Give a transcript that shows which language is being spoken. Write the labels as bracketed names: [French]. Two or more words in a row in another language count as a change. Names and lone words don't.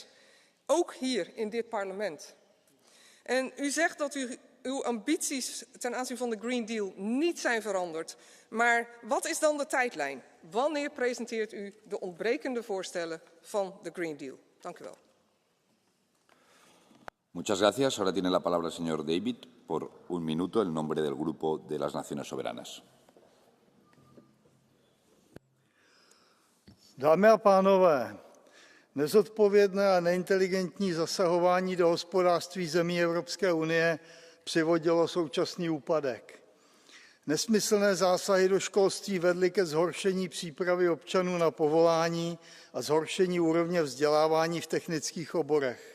[Dutch] Ook hier in dit parlement. En u zegt dat uw ambities ten aanzien van de Green Deal niet zijn veranderd. Maar wat is dan de tijdlijn? Wanneer presenteert u de ontbrekende voorstellen van de Green Deal? Dank u wel. [Spanish] Muchas gracias. Ahora tiene la palabra el señor David por un minuto en nombre del Grupo de las Naciones Soberanas. [Czech] Dámy a pánové, nezodpovědné a neinteligentní zasahování do hospodářství zemí Evropské unie přivodilo současný úpadek. Nesmyslné zásahy do školství vedly ke zhoršení přípravy občanů na povolání a zhoršení úrovně vzdělávání v technických oborech.